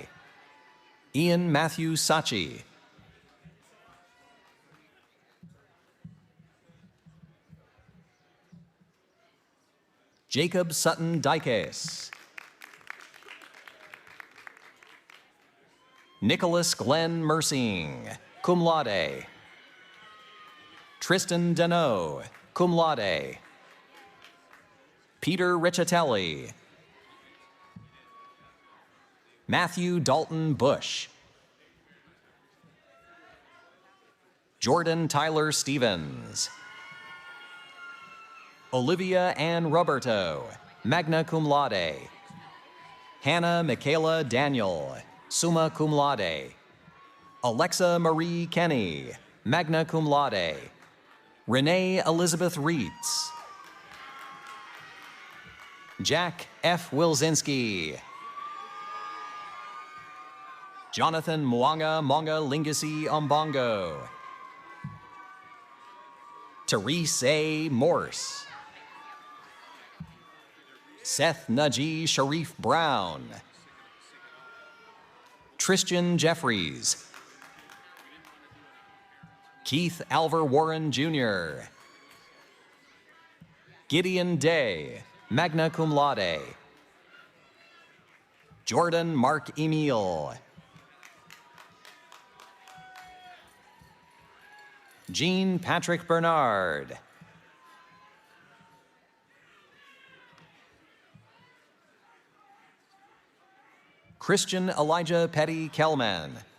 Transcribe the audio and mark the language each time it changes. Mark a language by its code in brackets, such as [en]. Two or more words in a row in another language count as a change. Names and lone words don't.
[en] Ian Matthew Sachi. Jacob Sutton Dykes. Nicholas Glenn Mersing, [la] cum laude. [en] Tristan Deneau, [la] cum laude. [en] Peter Riccitelli. Matthew Dalton Bush. Jordan Tyler Stevens. Olivia Ann Roberto, [la] magna cum laude. [en] Hannah Michaela Daniel, [la] summa cum laude. [en] Alexa Marie Kenny, [la] magna cum laude. [en] Renee Elizabeth Reitz. Jack F. Wilzinski. Jonathan Mwanga Monga Lingasi Ombongo. Therese A. Morse. Seth Najee Sharif Brown. Tristan Jeffries. Keith Alver Warren Jr. Gideon Day, [la] magna cum laude. [en] Jordan Mark Emil. Jean Patrick Bernard. Christian Elijah Petty Kelman.